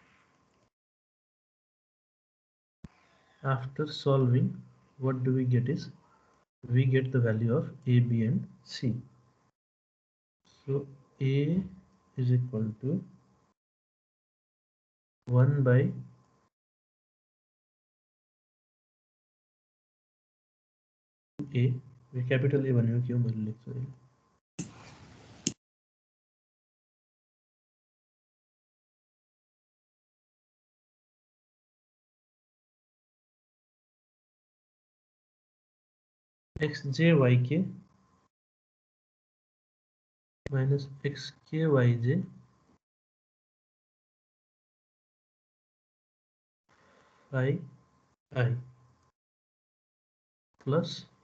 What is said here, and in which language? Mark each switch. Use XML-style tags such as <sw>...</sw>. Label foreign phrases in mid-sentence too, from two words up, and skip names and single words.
<en>After solving, what do we get is we get the value of a, b and c. So a is equal to 1 by a, we capital A</en> <ne>भनेको के हो मैले लेख्छु है,</ne> <en>xjyk minus xkyj phi I plus</en>